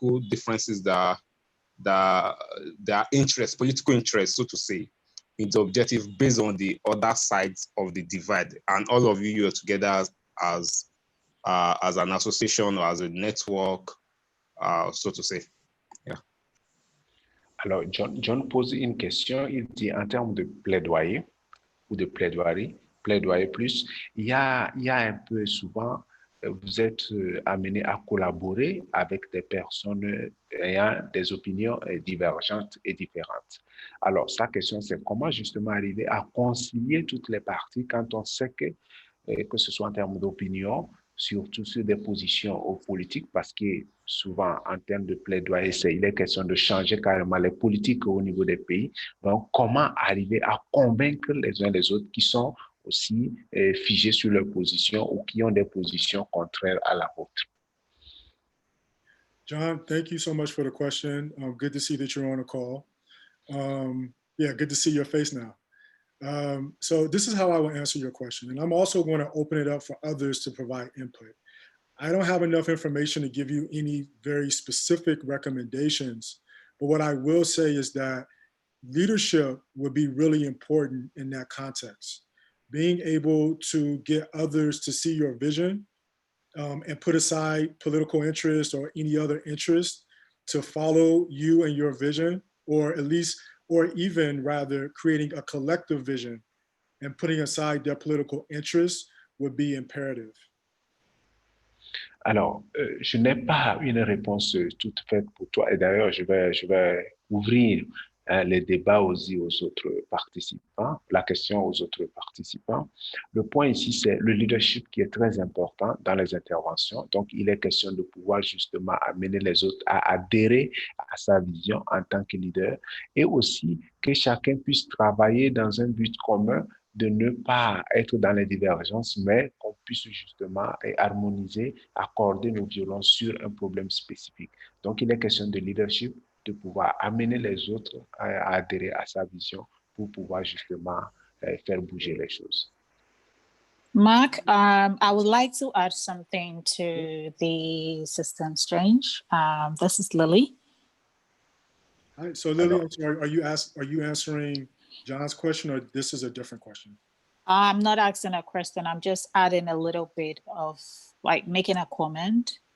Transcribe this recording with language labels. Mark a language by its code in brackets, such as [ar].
[en] differences that are political interests, so to say, in the objective based on the other sides of the divide, and all of you are together as an association or as a network, so to say. Yeah. [fr] Alors, John pose une question, il dit en termes de plaidoyer ou de plaidoyer plus, il y a un peu souvent, vous êtes amené à collaborer avec des personnes ayant des opinions divergentes et différentes. Alors, sa question, c'est comment justement arriver à concilier toutes les parties quand on sait que ce soit en termes d'opinion, surtout sur des positions politiques, parce que souvent, en termes de plaidoyer, il est question de changer carrément les politiques au niveau des pays. Donc, comment arriver à convaincre les uns les autres qui sont aussi figés sur leur position ou qui ont des positions contraires à la vôtre? [en] John, thank you so much for the question. Good to see that you're on a call. Yeah, good to see your face now. So this is how I will answer your question. And I'm also going to open it up for others to provide input. I don't have enough information to give you any very specific recommendations, but what I will say is that leadership would be really important in that context. Being able to get others to see your vision and put aside political interest or any other interest to follow you and your vision, or at least, or even rather creating a collective vision and putting aside their political interests would be imperative. [fr] Alors, je n'ai pas une réponse toute faite pour toi. Et d'ailleurs, je vais ouvrir les débats aussi aux autres participants, la question aux autres participants. Le point ici, c'est le leadership qui est très important dans les interventions. Donc, il est question de pouvoir justement amener les autres à adhérer à sa vision en tant que leader, et aussi que chacun puisse travailler dans un but commun, de ne pas être dans les divergences, mais qu'on puisse justement harmoniser, accorder nos violences sur un problème spécifique. Donc, il est question de leadership, de pouvoir amener les autres à adhérer à sa vision pour pouvoir justement faire bouger les choses. [en] Mark, I would like to add something to the systems change. This is Lily. Hi, so Lily, I'm sorry, are you answering John's question, or this is a different question? I'm not asking a question. I'm just adding a little bit of like making a comment.